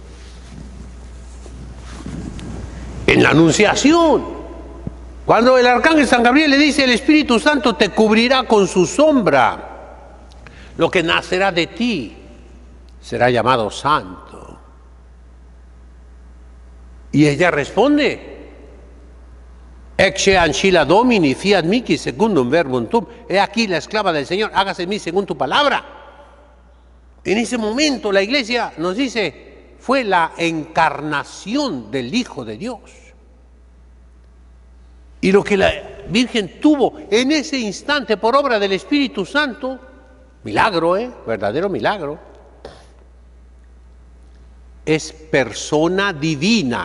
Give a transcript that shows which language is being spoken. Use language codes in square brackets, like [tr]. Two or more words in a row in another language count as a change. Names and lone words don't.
[es] En la Anunciación. Cuando el arcángel San Gabriel le dice: el Espíritu Santo te cubrirá con su sombra. Lo que nacerá de ti será llamado santo. Y ella responde: [la] Ecce ancilla Domini, fiat mihi secundum verbum tuum. [es] He aquí la esclava del Señor, hágase en mí según tu palabra. En ese momento la Iglesia nos dice, fue la encarnación del Hijo de Dios. Y lo que la Virgen tuvo en ese instante por obra del Espíritu Santo, milagro, verdadero milagro, es persona divina.